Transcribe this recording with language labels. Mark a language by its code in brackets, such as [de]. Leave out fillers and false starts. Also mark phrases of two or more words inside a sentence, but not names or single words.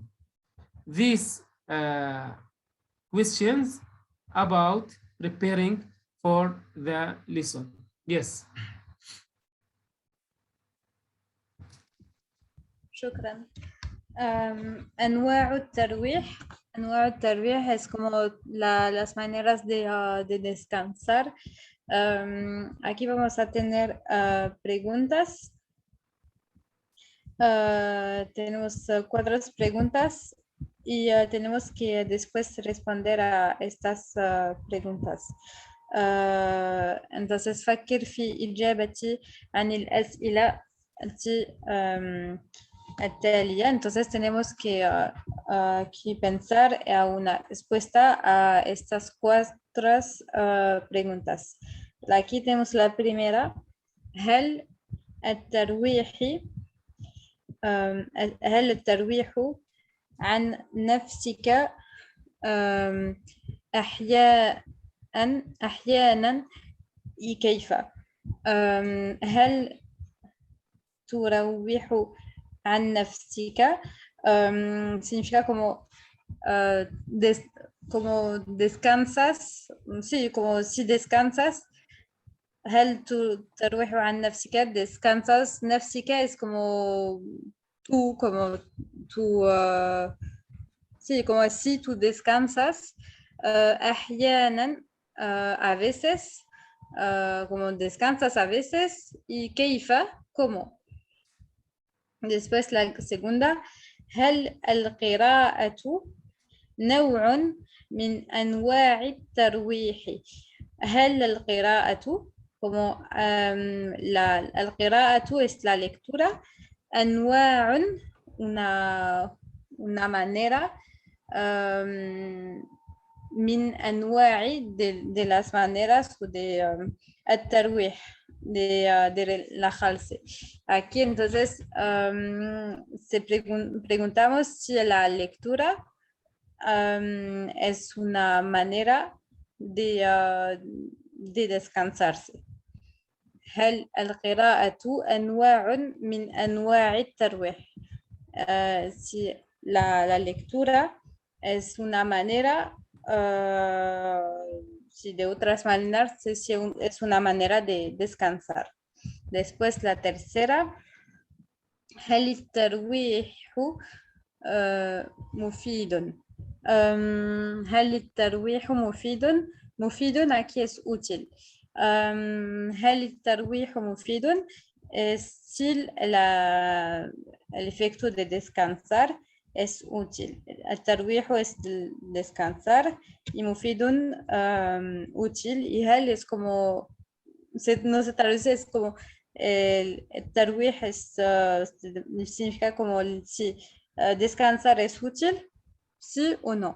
[en] These questions about preparing for the lesson. Yes. [ar] شكرا. أنواع الترويح. أنواع الترويح [es] es como las maneras de descansar. Aquí vamos a tener preguntas. Tenemos 4 preguntas y tenemos que después responder a estas preguntas. [ar] entonces فكر في إجابتي عن الأسئلة التالية. [es] Entonces tenemos que pensar a una respuesta a estas 4 preguntas. Aquí tenemos la primera. [ar] هل الترويح عن نفسك أحيانا كيف؟ هل تروح عن نفسك [es] significa como descansas, sí, como si descansas. [ar] هل تروح عن نفسك descansas. [es] نفسك es como tú, como tú, sí, como si tú descansas. أحيانا a veces, como descansas a veces. Y كيف, ¿cómo? Después la segunda. [ar] هل القراءة نوع من أنواع الترويح؟ هل القراءة [es] como القراءة es la lectura. أنواع una manera [ar] من أنواع [es] de las maneras de الترويح de relajarse. Aquí entonces preguntamos si la lectura es una manera de descansarse. [ar] هل القراءة أنواع من أنواع الترويح؟ [es] si la lectura es una manera, si de otras maneras es una manera de descansar. Después la tercera. [ar] هل الترويح مفيد؟ هل الترويح مفيد [es] aquí es útil. [ar] هل الترويح مفيد [es] si el efecto de descansar es útil. الترويح es descansar y مفيد útil. Y هل es como no se traduce, es como el الترويح significa como si descansar es útil, sí o no.